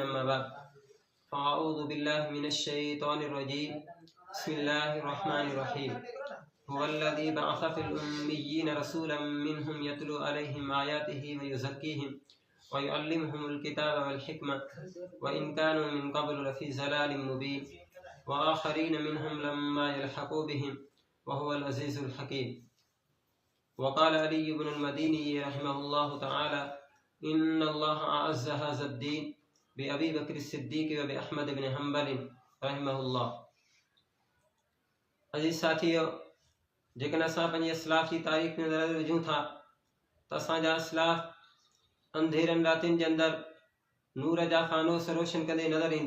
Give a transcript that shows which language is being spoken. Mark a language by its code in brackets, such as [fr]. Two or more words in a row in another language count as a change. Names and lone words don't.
[ar] أما بعد فأعوذ بالله من الشيطان الرجيم بسم الله الرحمن الرحيم هو الذي بعث في الأميين رسولا منهم يتلو عليهم آياته ويزكيهم ويعلمهم الكتاب والحكمة وإن كانوا من قبل لفي ضلال مبين وآخرين منهم لما يلحقوا بهم وهو العزيز الحكيم. وقال علي ابن المديني رحمه الله تعالى إن الله أعز هذا الدين بأبي بكر صديق وبأحمد بن حنبل رحمه الله. [sd] अज़ीज़ साथियो जेकॾहिं असां पंहिंजे असलाफ़ जी तारीख़ में नज़र विझूं था त असांजा असलाफ़ अंधेरनि रातिनि जे अंदरि नूर जा फ़ानूस रोशन कंदे नज़र ईंदा।